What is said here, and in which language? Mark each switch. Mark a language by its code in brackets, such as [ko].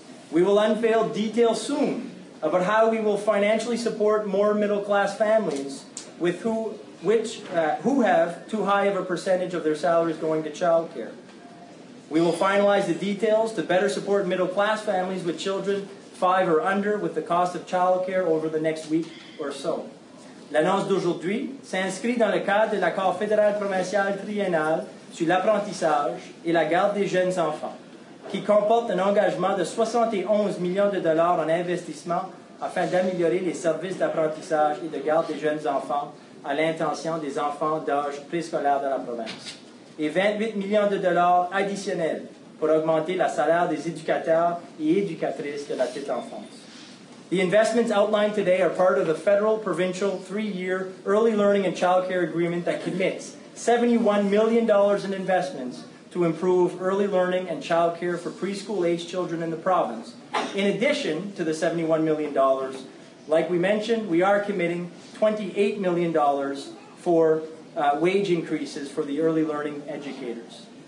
[en] We will unveil details soon about how we will financially support more middle-class families with who have too high of a percentage of their salaries going to child care. We will finalize the details to better support middle-class families with children 5 or under with the cost of child care over the next week or so. [fr] L'annonce d'aujourd'hui s'inscrit dans le cadre de l'accord fédéral provincial triennal sur l'apprentissage et la garde des jeunes enfants, qui comporte un engagement de 71 millions de dollars en investissement afin d'améliorer les services d'apprentissage et de garde des jeunes enfants à l'intention des enfants d'âge préscolaire de la province. Et 28 millions de dollars additionnels pour augmenter le salaire des éducateurs et éducatrices de la petite enfance. [en] The investments outlined today are part of the federal provincial 3-year early learning and child care agreement that commits $71 million in investments to improve early learning and child care for preschool-age children in the province. In addition to the $71 million, like we mentioned, we are committing $28 million for wage increases for the early learning educators.